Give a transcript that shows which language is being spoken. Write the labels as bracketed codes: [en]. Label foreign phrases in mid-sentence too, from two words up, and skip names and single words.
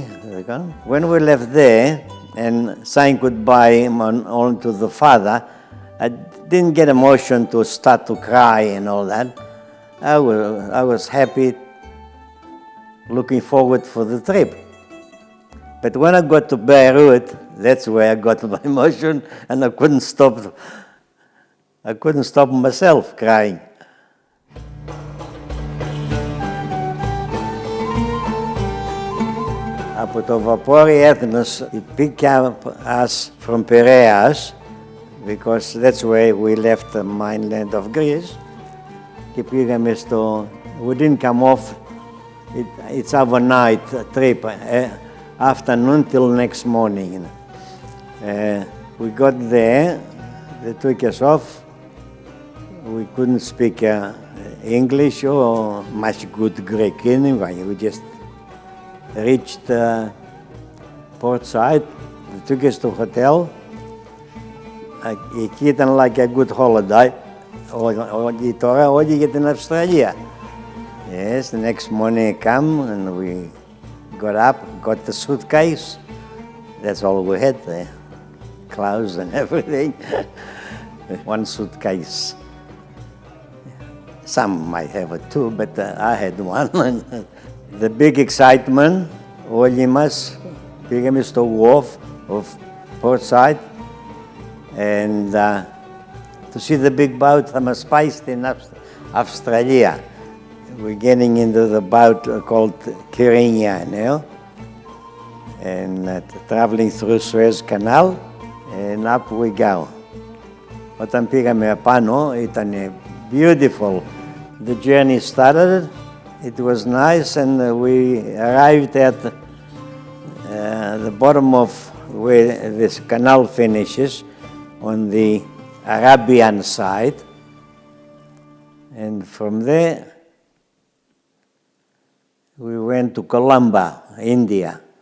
[en] When we left there and saying goodbye only to the father, I didn't get emotion to start to cry and all that. I was happy, looking forward for the trip. But when I got to Beirut, that's where I got my emotion, and I couldn't stop myself crying. [el] Από το βαπόρι Έθνος, [en] it picked up us from Piraeus, because that's where we left the mainland of Greece. [el] Και πήγαμε [en] we didn't come off, it's overnight trip. Afternoon till next morning. We got there, they took us off. We couldn't speak English or much good Greek anyway. We just reached port side, they took us to hotel. [el] Εκεί ήταν [en] like a good holiday. [el] Τώρα όλοι για την Αυστραλία. [en] Yes, the next morning I come and we got up, got the suitcase. That's all we had there. Clothes and everything. One suitcase. Some might have it too, but I had one. The big excitement, [el] όλοι μας πήγαμε στο [en] wharf of Portside and to see the big boat [el] θα μας πάει στην Αυστραλία. [en] We're getting into the boat called Kirinya now, and traveling through Suez Canal, and up we go. [el] Όταν πήγαμε απάνω, ήταν beautiful. [en] The journey started, it was nice, and we arrived at the bottom of where this canal finishes, on the Arabian side, and from there, we went to Colombo, India.